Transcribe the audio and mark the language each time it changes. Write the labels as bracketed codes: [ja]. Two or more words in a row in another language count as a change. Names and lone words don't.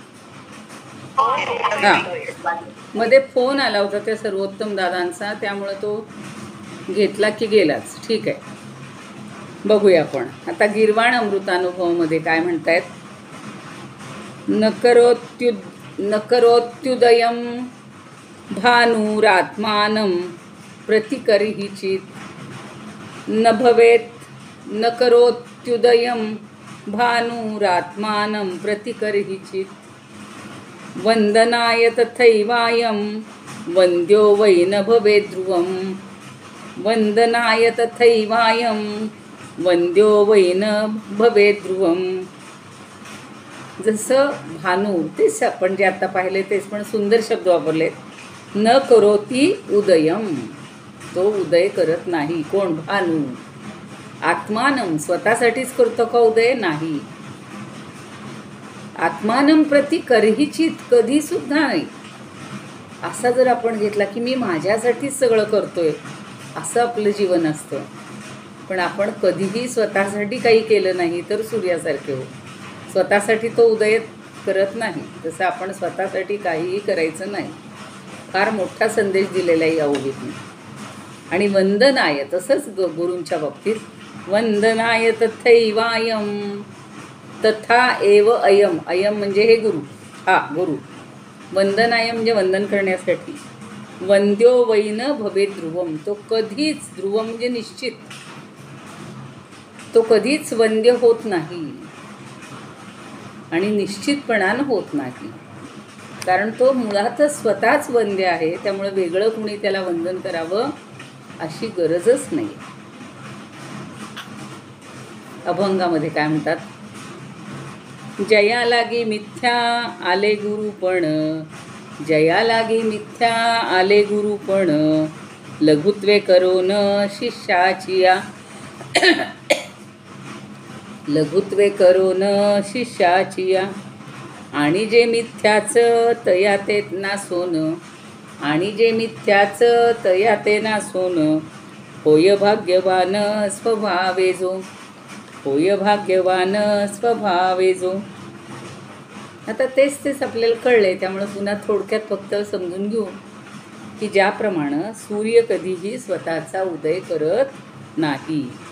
[mr] हां, मध्ये फोन आला होता त्या सर्वोत्तम दादांचा, त्यामुळे तो घेतला की गेलाच. ठीक आहे, बघूया आपण आता गीर्वाण अमृतानुभवमध्ये काय म्हणतायत. [sa] नकरोत्युदयं भानुरात्मानं प्रतिकर्हिचित् न भवेत्. न करोत्युदयं भानुरात्मानं प्रतिकर्हिचित् वन्दनाय तथैवायं वन्द्यो वै न भवेत् ध्रुवं. वन्दनाय तथैवायं वन्द्यो वै न भवेत् ध्रुवं. [mr] जसं भानू, तेच आपण जे आता पाहिले तेच, पण सुंदर शब्द वापरलेत. [sa] न करोती उदयम, [mr] तो उदय करत नाही. कोण? भानू. आत्मानं, स्वतःसाठीच करतो का उदय? नाही. [sa] आत्मानं प्रति करहिचित, [mr] कधी सुद्धा नाही. असा जर आपण घेतला की मी माझ्यासाठीच सगळं करतोय, असं आपलं जीवन असतं. पण आपण कधीही स्वतःसाठी काही केलं नाही तर सूर्यासारखे हो. स्वतःसाठी तो उदय करत नाही, तसं आपण स्वतःसाठी काहीही करायचं नाही. फार मोठा संदेश दिलेला आहे या ओळीतून. आणि वंदनाय, तसंच गुरूंच्या बाबतीत [sa] वंदनाय तथैवायं, तथा एव अयम. [mr] अयम म्हणजे हे गुरु, हा गुरु. वंदनाय म्हणजे वंदन करण्यासाठी. [sa] वंद्यो वै न भवेत् ध्रुवम, [mr] तो कधीच, ध्रुवम म्हणजे निश्चित, तो कधीच वंद्य होत नाही आणि निश्चितपणानं होत नाही. कारण तो मुळातच स्वतःच वंद्य आहे, त्यामुळे वेगळं कुणी त्याला वंदन करावं अशी गरजच नाही. अभंगामध्ये काय म्हणतात. जया लागी मिथ्या आले गुरुपण, जया लागी मिथ्या आले गुरुपण, लघुत्वे करोन शिष्याचिया. लघुत्वे करोन शिष्याचिया. आणि जे मिथ्याच तया ते नासोन, आणि जे मिथ्याच तया ते नासोन, होय भाग्यवान स्वभावे जो, होय भाग्यवान स्वभावे जो. आता तेच आपल्याला कळले, त्यामुळे पुन्हा थोडक्यात फक्त समजून घेऊ की ज्याप्रमाणे सूर्य कधीही स्वतःचा उदय करत नाही.